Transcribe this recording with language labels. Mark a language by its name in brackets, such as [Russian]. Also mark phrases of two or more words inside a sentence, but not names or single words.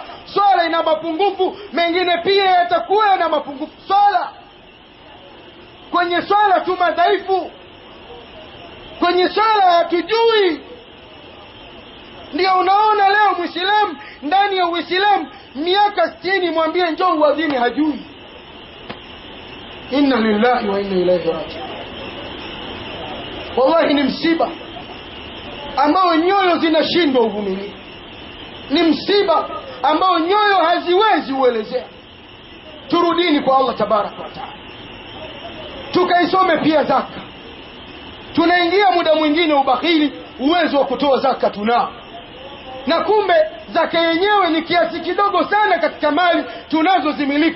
[Swahili] Swala ina mapungufu, mengine pia yatakuwa na mapungufu. Swala, kwenye swala tu madhaifu, kwenye swala hatujui. Ndio unaona leo Muislamu ndani ya Uislamu miaka 60 mwambie njoo uadhini, hajui. [Arabic] إنا لله وإنا إليه راجعون. [Swahili] Wallahi ni msiba ambao nyoyo zinashindwa uvumilivu. Ni msiba ambao nyoyo haziwezi uelezea. Turudini kwa Allah [Arabic] تبارك وتعالى, [Swahili] tukaisome pia zaka. Tunaingia muda mwingine ubakhili, uwezo wa kutoa zaka tunao, na kumbe zaka yenyewe ni kiasi kidogo sana katika mali tunazozimiliki.